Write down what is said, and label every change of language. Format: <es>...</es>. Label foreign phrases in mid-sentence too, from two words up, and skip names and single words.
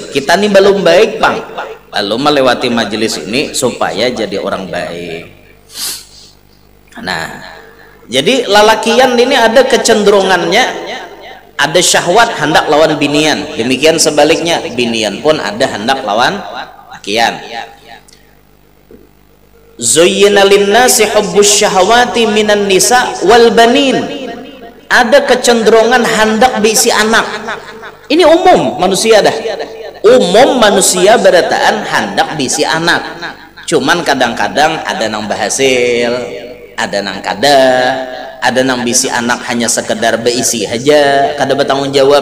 <bjn>Kita nih belum baik bang, belum melewati majelis ini supaya jadi orang baik. Nah Jadi lalakian ini ada kecenderungannya, ada syahwat hendak lawan binian, demikian sebaliknya binian pun ada hendak lawan lakian.</bjn> <ar>زين للناس حب الشهوات من النساء والبنين,</ar> <bjn>ada kecenderungan hendak berisi anak. Ini umum manusia dah, umum manusia berataan hendak berisi anak. Cuman kadang-kadang ada nang berhasil, ada nang kada, ada nang bisi anak hanya sekedar berisi aja, kada bertanggung jawab.</bjn>